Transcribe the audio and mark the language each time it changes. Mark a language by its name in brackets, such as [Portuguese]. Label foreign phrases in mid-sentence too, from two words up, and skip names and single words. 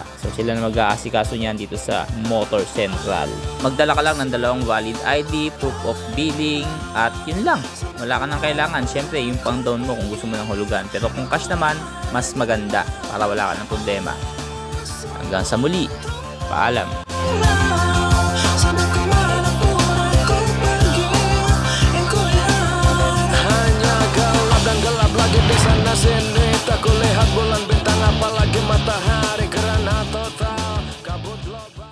[Filipino] So sila na mag-aasikaso niyan dito sa Motor Central. Magdala ka lang ng 2 [English] valid ID, proof of billing, [Filipino] at yun lang. Wala ka nang kailangan. Siyempre yung pang down mo kung gusto mo ng hulugan. Pero kung cash naman, mas maganda para wala ka ng problema. Hanggang sa muli. Paalam. [Malay] Sana sini tak kulihat bulan bintang apalagi matahari, karena total kabut lob.